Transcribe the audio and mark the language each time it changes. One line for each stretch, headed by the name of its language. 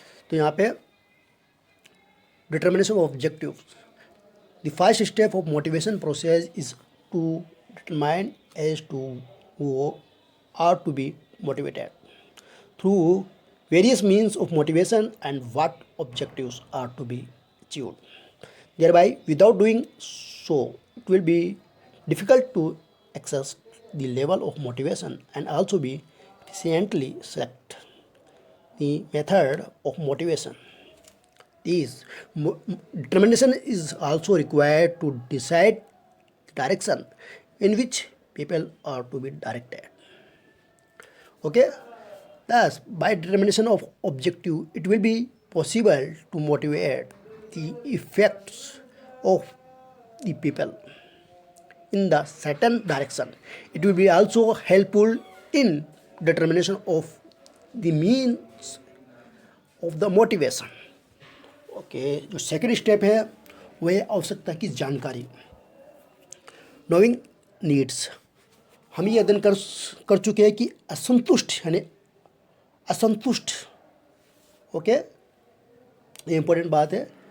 Hindi: तो यहाँ पे
English: Determination of objective, the first step of motivation process is to determine as to who are to be motivated through various means of motivation and what objectives are to be achieved. thereby without doing so it will be difficult to access the level of motivation and also be efficiently select the method of motivation. This determination is also required to decide the direction in which people are to be directed. Okay, thus by determination of objective it will be possible to motivate the effects of the people in the certain direction. It will be also helpful in determination of the means of the motivation.
Hindi: Okay, जो second step है वह है आवश्यकता की जानकारी, knowing needs. हम ये अध्ययन कर चुके हैं कि असंतुष्ट यानी असंतुष्ट, ओके, ये इंपॉर्टेंट बात है।